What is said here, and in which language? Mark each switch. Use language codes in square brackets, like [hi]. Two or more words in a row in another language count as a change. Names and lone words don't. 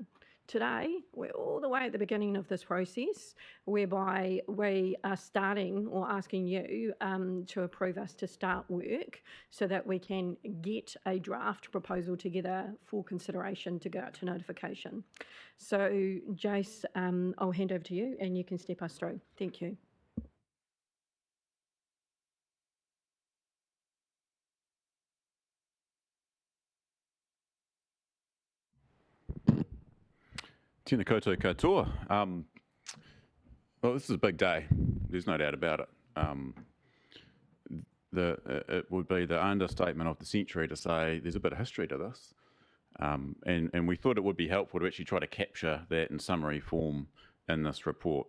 [en] Today, we're all the way at the beginning of this process, whereby we are starting or asking you to approve us to start work so that we can get a draft proposal together for consideration to go out to notification. So, Jace, I'll hand over to you and you can step us through. Thank you. [mi] Tēnā koutou katoa. [en] Well, this is a big day. There's no doubt about it. It would be the understatement of the century to say there's a bit of history to this. And we thought it would be helpful to actually try to capture that in summary form in this report.